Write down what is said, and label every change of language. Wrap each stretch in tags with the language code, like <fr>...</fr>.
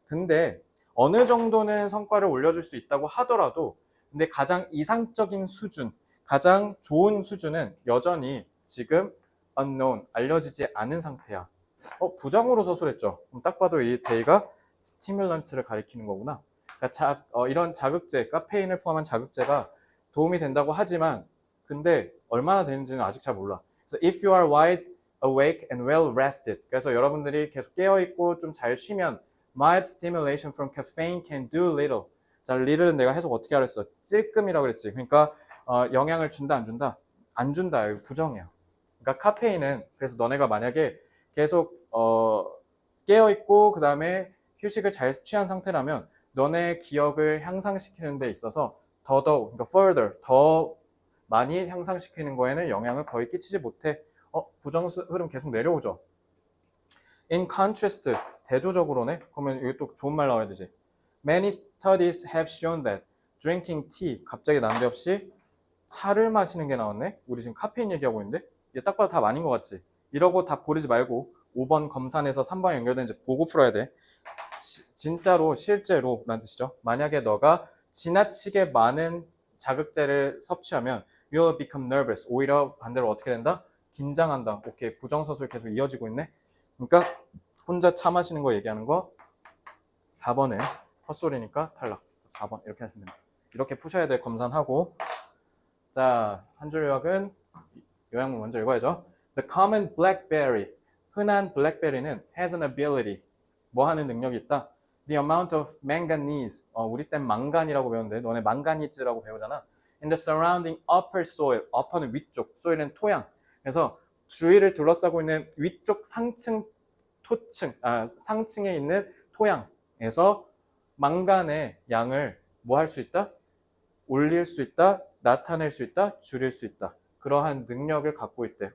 <ko>근데 어느 정도는 성과를 올려줄 수 있다고 하더라도 근데 가장 이상적인 수준, 가장 좋은 수준은 여전히 지금 unknown, 알려지지 않은 상태야. 부정으로 서술했죠. 그럼 딱 봐도 이 they가 스티뮬런트를 가리키는 거구나. 그러니까 이런 자극제, 카페인을 포함한 자극제가 도움이 된다고 하지만 근데 얼마나 되는지는 아직 잘 몰라.</ko> <en>그래서 if you are wide awake and well rested.</en> <ko>그래서 여러분들이 계속 깨어 있고 좀 잘 쉬면</ko> <en>mild stimulation from caffeine can do little.</en> <ko>자, little은 내가 해석 어떻게 하랬어? 찔끔이라고 그랬지. 그러니까 영향을 준다 안 준다? 안 준다. 이거 부정이야. 그러니까 카페인은 그래서 너네가 만약에 계속 깨어 있고 그다음에 휴식을 잘 취한 상태라면 너네 기억을 향상시키는 데 있어서 더더욱 그러니까 further 더 많이 향상시키는 거에는 영향을 거의 끼치지 못해. 부정 흐름 계속 내려오죠.</ko> <en>In contrast,</en> <ko>대조적으로네. 그러면 여기 또 좋은 말 나와야 되지.</ko> <en>Many studies have shown that drinking tea,</en> <ko>갑자기 난데없이 차를 마시는 게 나왔네. 우리 지금 카페인 얘기하고 있는데 이게 딱 봐도 답 아닌 것 같지. 이러고 답 고르지 말고 5번 검산에서 3번 연결된지 보고 풀어야 돼. 진짜로 실제로 라는 뜻이죠. 만약에 너가 지나치게 많은 자극제를 섭취하면</ko> <en>you'll become nervous.</en> <ko>오히려 반대로 어떻게 된다? 긴장한다. 오케이, 부정서술 계속 이어지고 있네. 그러니까 혼자 차 마시는 거 얘기하는 거 4번은 헛소리니까 탈락. 4번 이렇게 하시면 됩니다. 이렇게 푸셔야 돼. 검산하고. 자, 한 줄 요약은 요약문 먼저 읽어야죠.</ko> <en>The common blackberry,</en> <ko>흔한 블랙베리는</ko> <en>has an ability,</en> <ko>뭐 하는 능력이 있다.</ko> <en>The amount of manganese,</en> <ko>우리 땐 망간이라고 배웠는데 너네 망가니즈라고 배우잖아.</ko> <en>In the surrounding upper soil, upper는 위쪽, soil은 토양.</en> <ko>그래서 주위를 둘러싸고 있는 위쪽 상층, 상층에 있는 토양에서 망간의 양을 뭐 할 수 있다? 올릴 수 있다, 나타낼 수 있다, 줄일 수 있다. 그러한 능력을 갖고 있대.</ko>